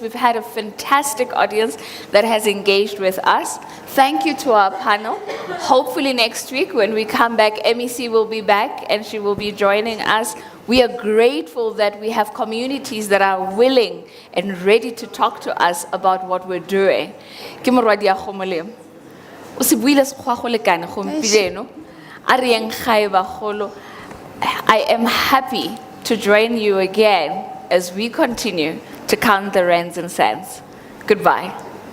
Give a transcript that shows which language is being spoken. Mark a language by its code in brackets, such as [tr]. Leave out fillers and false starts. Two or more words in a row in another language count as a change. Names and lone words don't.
[en] We've had a fantastic audience that has engaged with us. Thank you to our panel. Hopefully next week when we come back, MEC will be back and she will be joining us. We are grateful that we have communities that are willing and ready to talk to us about what we're doing. [tn] Ke morwadi ya Kgomolemo. O se buile sekgowa go lekane gompieno. A re yeng gae bagolo. [en] I am happy to join you again as we continue to count the rands and cents. Goodbye.